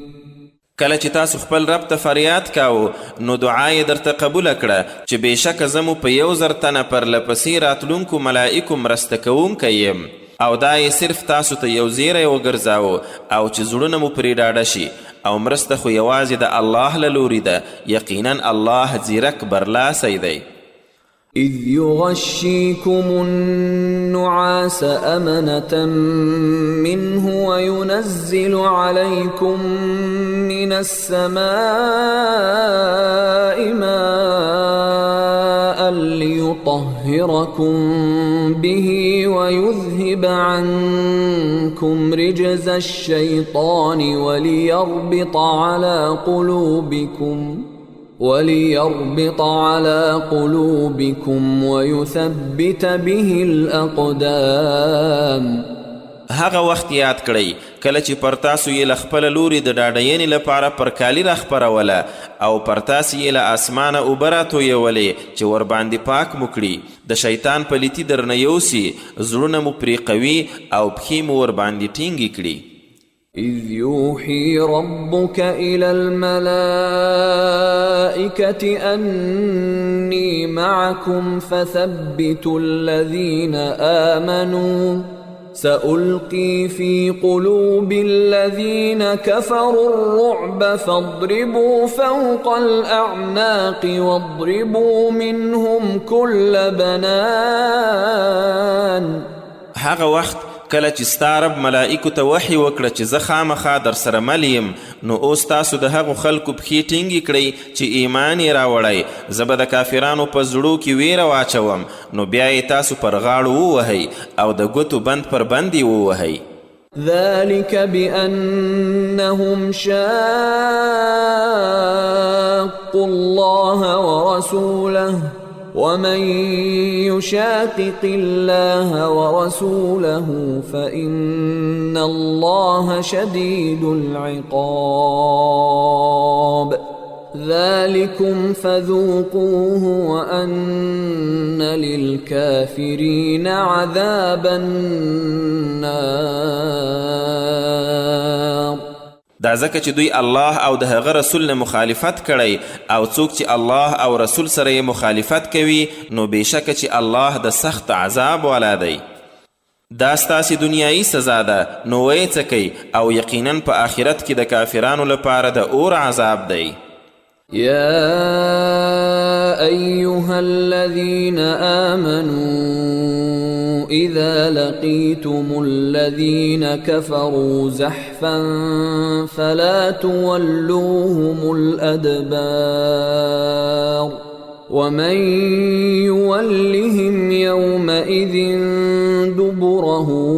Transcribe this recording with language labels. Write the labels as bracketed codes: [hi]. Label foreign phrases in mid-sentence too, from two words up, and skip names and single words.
[ps] کله چې تاسو خپل رب ته فریاد کاو نو دعا یې درته قبوله کړه چې بېشکه زه مو په 1000 تنه پرلپسې راتلونکو ملائکو مرسته کوونکی یم او دا یې صرف تاسو ته یو زیری وګرځاوه او چې زړونه مو پرې ډاډه شي او مرسته خو یوازې د الله له لوري ده یقینا الله ځیرک برلاسی دی [ar] إذ يغشيكم النعاس أمنة منه وينزل عليكم من السماء ماء ليطهركم به ويذهب عنكم رجز الشيطان وليربط على قلوبكم ويثبت به الأقدام [ps] هغه وخت یاد کړئ کله چې پر تاسو یې له خپله لورې د ډاډینې لپاره پرکالي راخپروله او پر تاسې یې له اسمانه اوبه راتویولې چې ورباندې پاک مو کړي د شیطان پلیتي درنه یوسي زړونه مو پرې قوي او پښې مو ورباندې ټینګې کړي [ar] إذ يوحي ربك إلى الملائكة أني معكم فثبتوا الذين آمنوا سألقي في قلوب الذين كفروا الرعب فاضربوا فوق الأعناق واضربوا منهم كل بنان [ps] هغه وخت کله چې ستا رب ملائکو ته وحی وکړه چې زه خامخا در سره مل یم نو اوس تاسو د هغو خلکو پښې ټینګې کړئ چې ایمان یې راوړی زه به د کافرانو په زړو کې ویره واچوم نو بیا یې تاسو پر غاړو ووهئ او د ګوتو بند پر بند یې ووهئ [ar] ذلك بأنهم شاقوا الله ورسوله ومن يشاقق الله ورسوله فإن الله شديد العقاب ذلكم فذوقوه وأن للكافرين عذاب النار [ps] دا ځکه چې دوی الله او د هغه رسول نه مخالفت کړی او څوک چې الله او رسول سره یې مخالفت کوي نو بېشکه چې الله د سخت عذاب والا دی دا ستاسې دنیایي سزا ده نو ویې څکئ او یقینا په آخرت کې د کافرانو لپاره د اور عذاب دی [ar] يا أيها الذين آمنوا إذا لقيتم الذين كفروا زحفا فلا تولوهم الأدبار ومن يولهم يومئذ دبره